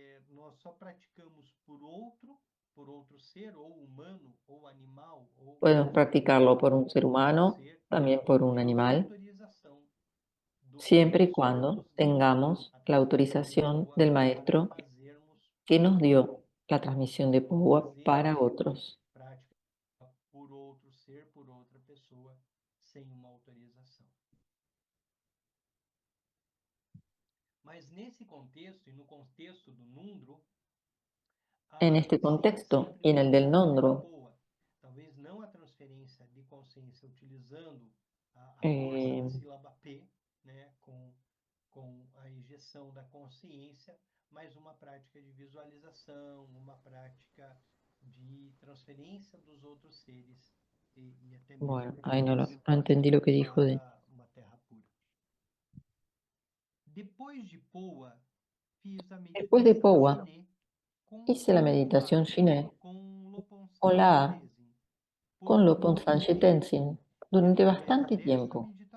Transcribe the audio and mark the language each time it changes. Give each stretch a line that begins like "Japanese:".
Portuguese: Nós só praticamos por outro ser, ou humano, ou animal, ou
Spanish: Podemos practicarlo por un ser humano, también por un animal, siempre y cuando tengamos la autorización del maestro que nos dio la transmisión de Powa para otros.
Portuguese: Por outro ser, por outra pessoa, sem uma autorização. Mas nesse contexto, e no contexto do Nundro,
Spanish: en este contexto y en el del Nondro,
Portuguese: talvez não a transferência de consciência utilizando a força da sílaba P, né, com a injeção da consciência, mas uma prática de visualização, uma prática de transferência dos outros seres e até mesmo
Spanish: bueno, ahí no entendí lo que dijo de...
Portuguese: uma terra pura. Depois de Poa, fiz a
Spanish: Después de Powa,
Portuguese: meditação
Spanish: hice la meditación Shiné con la A, con Lopon Sanche Tenzin, durante bastante tiempo.